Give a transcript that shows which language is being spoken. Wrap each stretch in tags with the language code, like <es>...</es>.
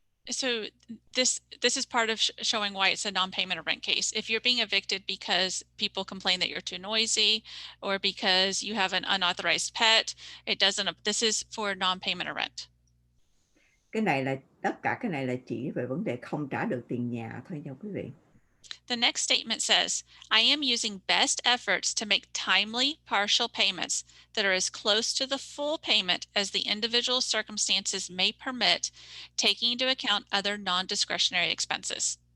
<en>So this is part of showing why it's a non-payment of rent case. If you're being evicted because people complain that you're too noisy, or because you have an unauthorized pet, this is for non-payment of rent.</en> <vi>Cái này là tất cả cái này là chỉ về vấn đề không trả được tiền nhà thôi nha quý vị.</vi> <en>The next statement says, I am using best efforts to make timely partial payments that are as close to the full payment as the individual circumstances may permit, taking into account other non-discretionary expenses.</en>